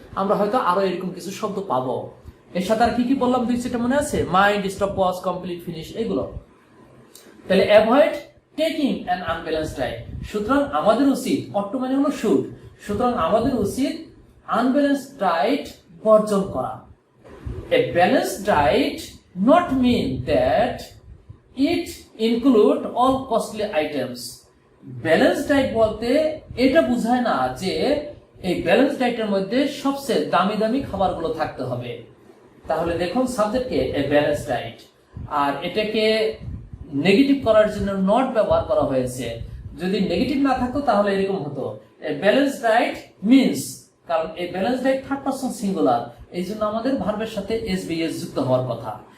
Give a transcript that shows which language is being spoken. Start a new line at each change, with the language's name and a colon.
Bangla: আমরা হয়তো আরো এরকম কিছু শব্দ পাবো। এর সাথে আর কি কি বললাম? দুই সেটা মনে আছে?
English: mind, stop, pause, complete, finish,
Bangla: এগুলো। তাহলে
English: Avoid taking an unbalanced diet.
Bangla: সুতরাং আমাদের উচিত, অট মানে হলো শুড, সুতরাং আমাদের উচিত আনব্যালেন্সড ডায়েট বর্জন করা।
English: A balanced diet not mean that it include all costly items.
Bangla: Balanced diet বলতে এটা বোঝায় না যে এই ব্যালেন্সড ডায়েটের মধ্যে সবচেয়ে দামি দামি খাবারগুলো থাকতে হবে। তাহলে দেখুন সাবজেক্টকে এ ব্যালেন্সড ডায়েট, আর এটাকে নেগেটিভ করার জন্য নট ব্যবহার করা হয়েছে। যদি নেগেটিভ না থাকতো তাহলে এরকম হতো,
English: a balanced diet means,
Bangla: কারণ এই balance diet third person singular, এই জন্য আমাদের ভার্বের সাথে এস বিএস যুক্ত হওয়ার কথা।